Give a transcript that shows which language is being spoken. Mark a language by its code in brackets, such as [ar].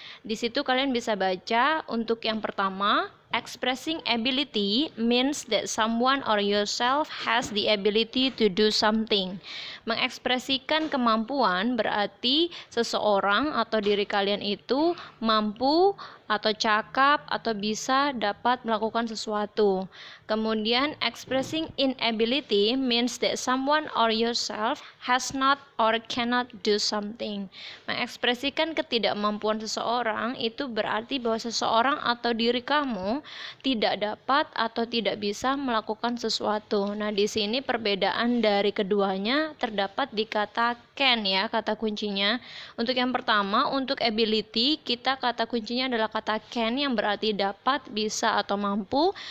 [id] Di situ kalian bisa baca untuk yang pertama, [en] expressing ability means that someone or yourself has the ability to do something. [id] Mengekspresikan kemampuan berarti seseorang atau diri kalian itu mampu atau cakap atau bisa dapat melakukan sesuatu. [en] Kemudian expressing inability means that someone or yourself has not or cannot do something. [id] Mengekspresikan ketidakmampuan seseorang itu berarti bahwa seseorang atau diri kamu tidak dapat atau tidak bisa melakukan sesuatu. Nah, di sini perbedaan dari keduanya terdapat di kata can ya, kata kuncinya. Untuk yang pertama, untuk ability, kita kata kuncinya adalah kata can yang berarti dapat, bisa atau mampu.